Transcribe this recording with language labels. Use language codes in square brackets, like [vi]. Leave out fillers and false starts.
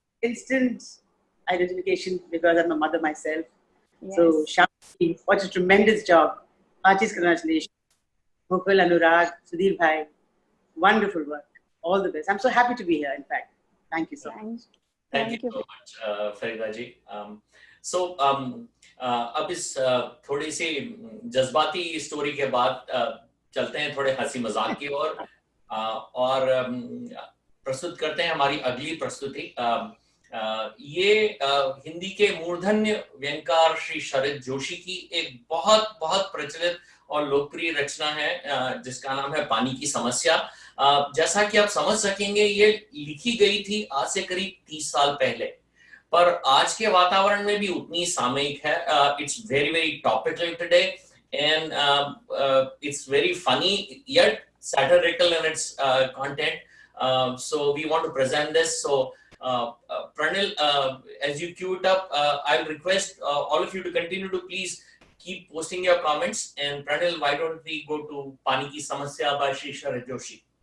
[en] Instant identification, because I'm a mother myself. So, Shanti, what a tremendous job. Heartiest congratulations. Mukul, Anurag, Sudhir Bhai, wonderful work. All the best. I'm so happy to be here, in fact. Thank you so much. Thank you so much, Farida ji. [hi] अब इस थोड़ी सी जज्बाती story के बाद चलते हैं थोड़े हंसी मजाक की ओर और प्रस्तुत करते हैं हमारी अगली प्रस्तुति. ये हिंदी के मूर्धन्य व्यंगकार श्री शरद जोशी की एक बहुत बहुत प्रचलित और लोकप्रिय रचना है जिसका नाम है पानी की समस्या. जैसा कि आप समझ सकेंगे ये लिखी गई थी आज से करीब 30 साल पहले, पर आज के वातावरण में भी उतनी सामयिक है. [en] It's very very topical today and it's very funny yet satirical in its content. So we want to present this. So Pranil, as you queue it up, I'll request all of you to continue to please keep posting your comments. And Pranil, why don't we go to Pani Ki Samasya by Shri Sharad Joshi?